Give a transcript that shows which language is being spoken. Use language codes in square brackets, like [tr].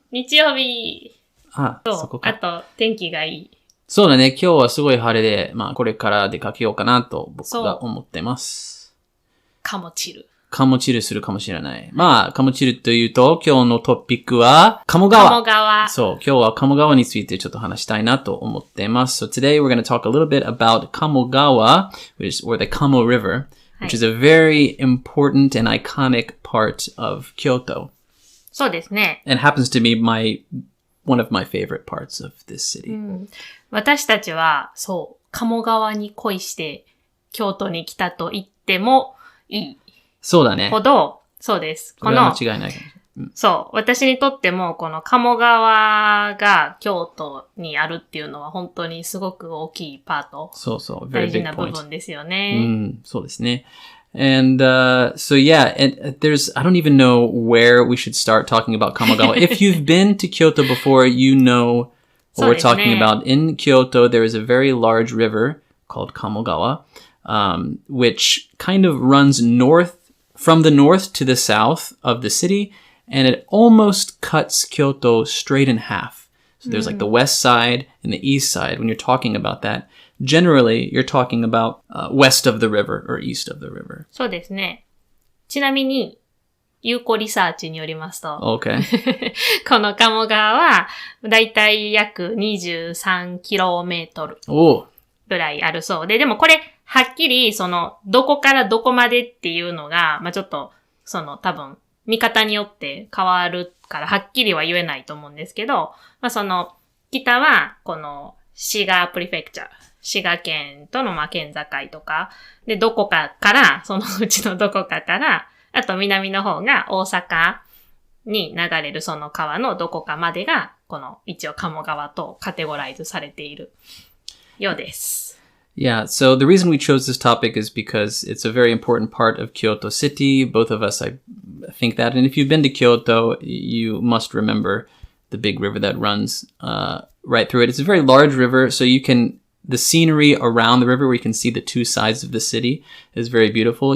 [ja] 日曜日そこか。あと天気がいい。そうだね。今日はすごい晴れで、これから出かけようかなと僕が思ってます。カモチル。カモチルするかもしれない。カモチルというと、今日のトピックは、鴨川。鴨川。そう、今日は鴨川についてちょっと話したいなと思っています。 [en] So today we're going to talk a little bit about Kamo Gawa, or the Kamo River, which is a very important and iconic part of Kyoto. [ja] そうですね。 [en] And happens to be one of my favorite parts of this city. [ja] 私たちは、そう、鴨川に恋して京都に来たと言ってもいい。そうだね。ほど、そうです。これは間違いない。そう。私にとっても、この鴨川が京都にあるっていうのは本当にすごく大きいパート。そうそう。大事な部分ですよね。そうですね。 [en] And so yeah, I don't even know where we should start talking about Kamogawa. If you've been to Kyoto before, you know what we're talking about. In Kyoto, there is a very large river called Kamogawa, which kind of runs from the north to the south of the city, and it almost cuts Kyoto straight in half. So there's like the west side and the east side. When you're talking about that, generally you're talking about west of the river or east of the river. [ja] そうですね。ちなみに、有効リサーチによりますと、 [en] Okay. [ja] この鴨川は、だいたい約 23km ぐらいあるそうで、でもこれ、はっきり、どこからどこまでっていうのが、ちょっと、多分、見方によって変わるから、はっきりは言えないと思うんですけど、北は、この、滋賀プリフェクチャー、滋賀県との県境とか、で、どこかから、そのうちのどこかから、あと南の方が大阪に流れるその川のどこかまでが、この一応鴨川とカテゴライズされているようです。 [en] Yeah, so the reason we chose this topic is because it's a very important part of Kyoto City. Both of us, I think that. And if you've been to Kyoto, you must remember the big river that runs right through it. It's a very large river, so the scenery around the river where you can see the two sides of the city is very beautiful.